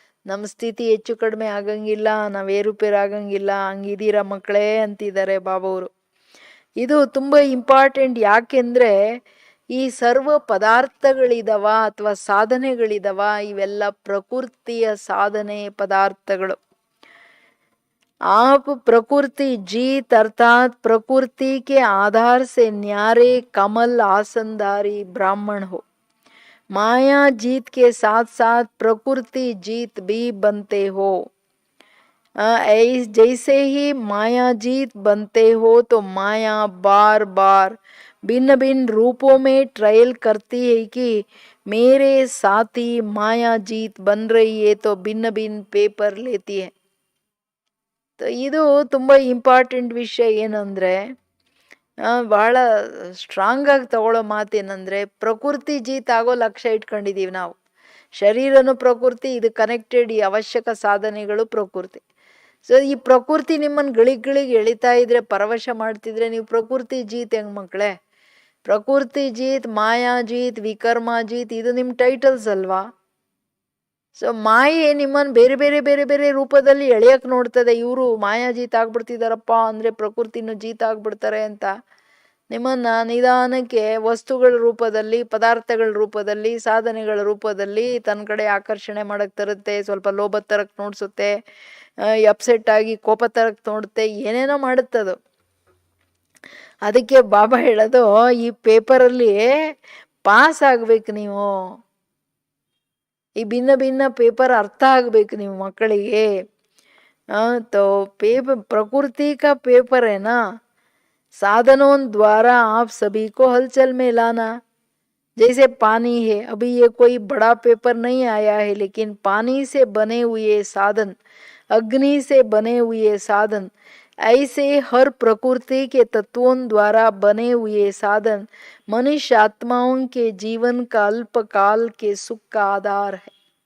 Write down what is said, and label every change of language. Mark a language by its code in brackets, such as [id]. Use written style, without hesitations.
[kn] ನಮ್ಮ ಸ್ಥಿತಿ ಹೆಚ್ಚು ಕಡಿಮೆ ಆಗಂಗಿಲ್ಲ, ನಾವು ಏರುಪೇರು ಆಗಂಗಿಲ್ಲ. ಹಂಗಿದ್ದೀರಾ ಮಕ್ಕಳೇ ಅಂತಿದ್ದಾರೆ ಬಾಬವರು. ಇದು ತುಂಬ ಇಂಪಾರ್ಟೆಂಟ್. ಯಾಕೆಂದರೆ ಈ ಸರ್ವ ಪದಾರ್ಥಗಳಿದವ ಅಥವಾ ಸಾಧನೆಗಳಿದವ, ಇವೆಲ್ಲ ಪ್ರಕೃತಿಯ ಸಾಧನೆ ಪದಾರ್ಥಗಳು. [hi] आप प्रकृति जीत अर्थात प्रकृति के आधार से न्यारे कमल आसनदारी ब्राह्मण हो. माया जीत के साथ साथ प्रकृति जीत भी बनते हो. जैसे ही माया जीत बनते हो तो माया बार बार भिन्न भिन्न रूपों में ट्रायल करती है कि मेरे साथी माया जीत बन रही है, तो भिन्न भिन्न पेपर लेती है. [kn] ಇದು ತುಂಬ ಇಂಪಾರ್ಟೆಂಟ್ ವಿಷಯ. ಏನಂದರೆ ಭಾಳ ಸ್ಟ್ರಾಂಗಾಗಿ ತಗೊಳ್ಳೋ ಮಾತೇನೆಂದರೆ, ಪ್ರಕೃತಿ ಜೀತ್ ಆಗೋ ಲಕ್ಷ್ಯ ಇಟ್ಕೊಂಡಿದ್ದೀವಿ ನಾವು. ಶರೀರನೂ ಪ್ರಕೃತಿ, ಇದು ಕನೆಕ್ಟೆಡ್, ಈ ಅವಶ್ಯಕ ಸಾಧನೆಗಳು ಪ್ರಕೃತಿ. ಸೊ ಈ ಪ್ರಕೃತಿ ನಿಮ್ಮನ್ನು ಗಳಿಗೆ ಎಳಿತಾ ಇದ್ರೆ, ಪರವಶ ಮಾಡ್ತಿದ್ರೆ, ನೀವು ಪ್ರಕೃತಿ ಜೀತ್ ಹೆಂಗ್ ಮಕ್ಕಳೇ? ಪ್ರಕೃತಿ ಜೀತ್, ಮಾಯಾ ಜೀತ್, ವಿಕರ್ಮ ಜೀತ್, ಇದು ನಿಮ್ಮ ಟೈಟಲ್ಸ್ ಅಲ್ವಾ? ಸೊ ಮಾಯೆ ನಿಮ್ಮನ್ನು ಬೇರೆ ಬೇರೆ ಬೇರೆ ಬೇರೆ ರೂಪದಲ್ಲಿ ಎಳೆಯಕ್ಕೆ ನೋಡ್ತದೆ. ಇವರು ಮಾಯಾ ಜೀತ್ ಆಗ್ಬಿಡ್ತಿದಾರಪ್ಪ ಅಂದರೆ ಪ್ರಕೃತಿನೂ ಜೀತ್ ಆಗ್ಬಿಡ್ತಾರೆ ಅಂತ ನಿಮ್ಮನ್ನ ನಿಧಾನಕ್ಕೆ ವಸ್ತುಗಳ ರೂಪದಲ್ಲಿ, ಪದಾರ್ಥಗಳ ರೂಪದಲ್ಲಿ, ಸಾಧನೆಗಳ ರೂಪದಲ್ಲಿ ತನ್ನ ಕಡೆ ಆಕರ್ಷಣೆ ಮಾಡಕ್ ತರುತ್ತೆ. ಸ್ವಲ್ಪ ಲೋಭ ತರಕ್ ನೋಡ್ಸುತ್ತೆ, ಅಪ್ಸೆಟ್ ಆಗಿ ಕೋಪ ತರಕ್ ನೋಡುತ್ತೆ, ಏನೇನೋ ಮಾಡುತ್ತದು. ಅದಕ್ಕೆ ಬಾಬಾ ಹೇಳೋದು, ಈ ಪೇಪರಲ್ಲಿ ಪಾಸ್ ಆಗ್ಬೇಕು ನೀವು. ಈ ಭಿನ್ನ ಭಿನ್ನ ಪೇಪರ್ ಅರ್ಥ ಆಗ್ಬೇಕು ನೀವು ಮಕ್ಕಳಿಗೆ. [hi] तो पेपर प्रकृति का पेपर है ना, साधनों द्वारा आप सभी को हलचल में लाना. जैसे पानी है, अभी ये कोई बड़ा पेपर नहीं आया है, लेकिन पानी से बने हुए साधन, अग्नि से बने हुए साधन, ऐसे हर प्रकृति के तत्वों द्वारा बने हुए साधन मनुष्य आत्माओं के जीवन का अल्पकाल के सुख का आधार है.